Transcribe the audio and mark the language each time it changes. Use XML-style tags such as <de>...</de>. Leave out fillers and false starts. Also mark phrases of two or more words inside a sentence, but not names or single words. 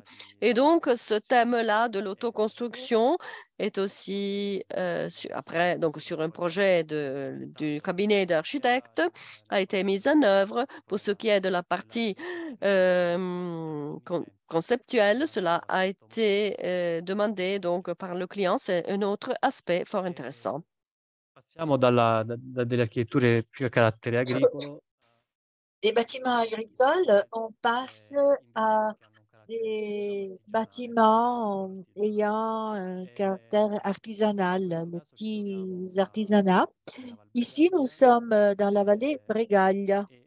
<fr>Et donc, ce thème-là de l'autoconstruction est aussi, après, donc sur un projet du cabinet d'architectes, a été mis en œuvre. Pour ce qui est de la partie conceptuelle, cela a été demandé donc par le client. C'est un autre aspect fort intéressant.</fr> <it>Passiamo da delle architetture più a carattere agricolo.</it> <fr>Des bâtiments agricoles, on passe à des bâtiments ayant un caractère artisanal, les petits artisanats. Ici, nous sommes dans la vallée Bregaglia.</fr>